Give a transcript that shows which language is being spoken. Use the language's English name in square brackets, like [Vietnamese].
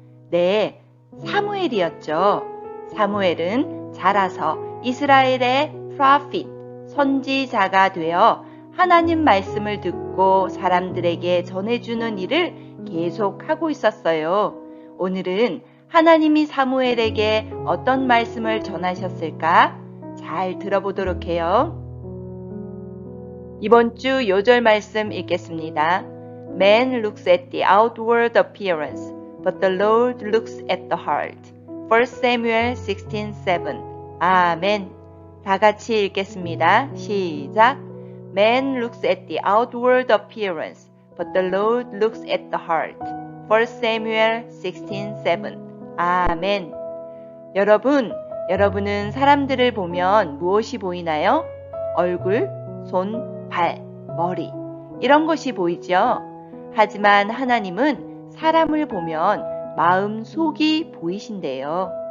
[Korean] 네, 사무엘이었죠. 사무엘은 자라서 이스라엘의 프로핏, 선지자가 되어 하나님 말씀을 듣고 사람들에게 전해주는 일을 계속하고 있었어요. 오늘은 하나님이 사무엘에게 어떤 말씀을 전하셨을까? 잘 들어보도록 해요. 이번 주 요절 말씀 읽겠습니다. [English] Man looks at the outward appearance, but the Lord looks at the heart. 1 Samuel 16:7. 아멘. [Korean] 다 같이 읽겠습니다. 시작. [English] Man looks at the outward appearance, but the Lord looks at the heart. 1 Samuel 16:7. 아멘. [Korean] 여러분은 사람들을 보면 무엇이 보이나요? 얼굴, 손, 발, 머리 이런 것이 보이죠. 하지만 하나님은 사람을 보면 마음 속이 보이신대요.